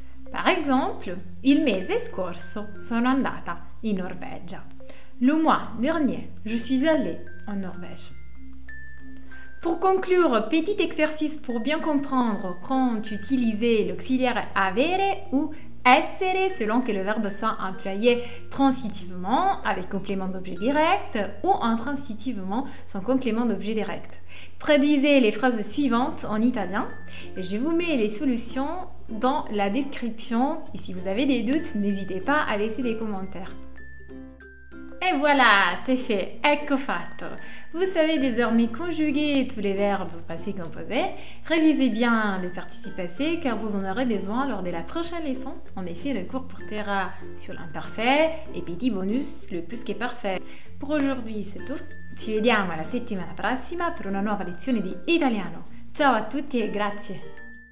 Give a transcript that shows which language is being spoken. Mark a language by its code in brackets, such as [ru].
[fr] Par exemple, [it] il mese scorso sono andata in Norvegia. [fr] Le mois dernier, je suis allée en Norvège. Pour conclure, petit exercice pour bien comprendre quand utiliser l'auxiliaire avere ou essere selon que le verbe soit employé transitivement avec complément d'objet direct ou intransitivement sans complément d'objet direct. Traduisez les phrases suivantes en italien et je vous mets les solutions dans la description et si vous avez des doutes, n'hésitez pas à laisser des commentaires. Et voilà, c'est fait, [it] ecco fatto. [fr] Vous savez désormais conjuguer tous les verbes passés composés. Révisez bien le participe passé car vous en aurez besoin lors de la prochaine leçon. En effet, le cours portera sur l'imparfait et petit bonus, le plus che parfait. Pour aujourd'hui, c'est tout. [it] Ci vediamo la settimana prossima per una nuova lezione di italiano. Ciao a tutti e grazie!